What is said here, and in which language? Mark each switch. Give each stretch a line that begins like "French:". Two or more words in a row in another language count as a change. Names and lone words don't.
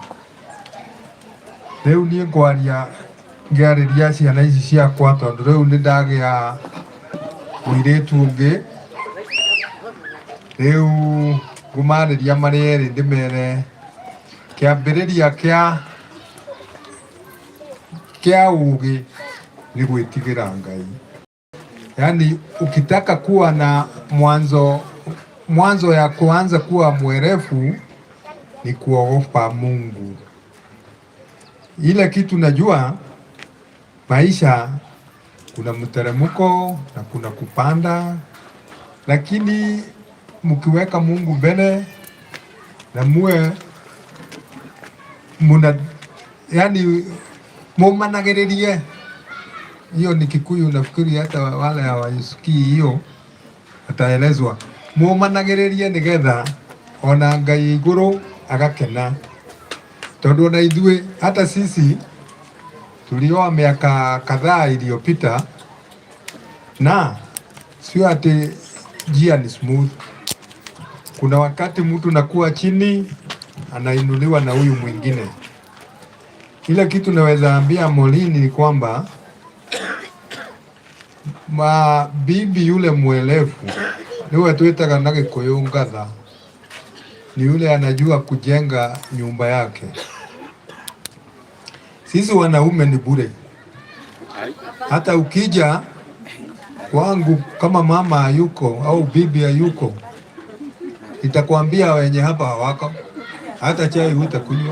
Kikuyu: Rĩu niĩ ngĩarĩria ciana ici ciakwa tondũ rĩu nĩ ndagĩa mũirĩtu ũngĩ. Rĩu ngũmarĩria marĩ erĩ ndĩmere kĩambĩrĩria kĩa ũgĩ ni gwĩtigĩra Ngai.
Swahili: Yani ukitaka kuwa na mwanzo ya kuanza kuwa mwerefu ni kuogopa Mungu. Ile kitu najua maisha kuna mteremko na kuna kupanda, lakini mkiweka Mungu mbele na muwe yani mumanagĩrĩrie. Hiyo ni Kikuyu, nafikiri hata wale hawasikii hiyo ataelezwa.
Kikuyu: Mumanagĩrĩrie nigetha ona Ngai igũrũ agakena. Tondũ na ithuĩ
Swahili: hata sisi tulioa miaka kadhaa iliyopita na sio ati njia ni smooth. Kuna wakati mtu nakuwa chini anainuliwa na huyu mwingine. Ile kitu naweza ambia Molini ni kwamba bibi yule mwelefu
Kikuyu: niwe twitaga na Gikuyu ngatha,
Swahili: ni yule anajua kujenga nyumba yake. Sisi wanaume ni bure. Hata ukija kwangu kama mama hayuko au bibi hayuko, itakwambia wenye hapa hawako, hata chai hutakunywa.